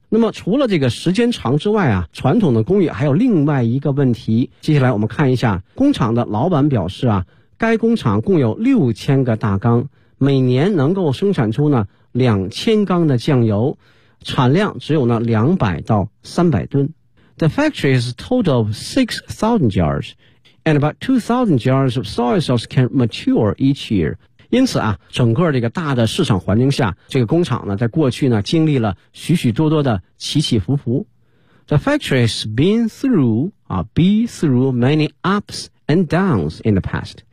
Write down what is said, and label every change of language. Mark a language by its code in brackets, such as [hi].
[zh] 那么除了这个时间长之外啊，传统的工艺还有另外一个问题。接下来我们看一下工厂的老板表示啊，该工厂共有6000个大缸，每年能够生产出呢2000缸的酱油，产量只有呢200到300吨。 [en] The factory is total of 6,000 jars and about 2,000 jars of soy sauce can mature each year。 [zh] 因此啊，整个这个大的市场环境下，这个工厂呢在过去呢经历了许许多多的起起伏伏。 [en] The factory has been through many ups and downs in the past。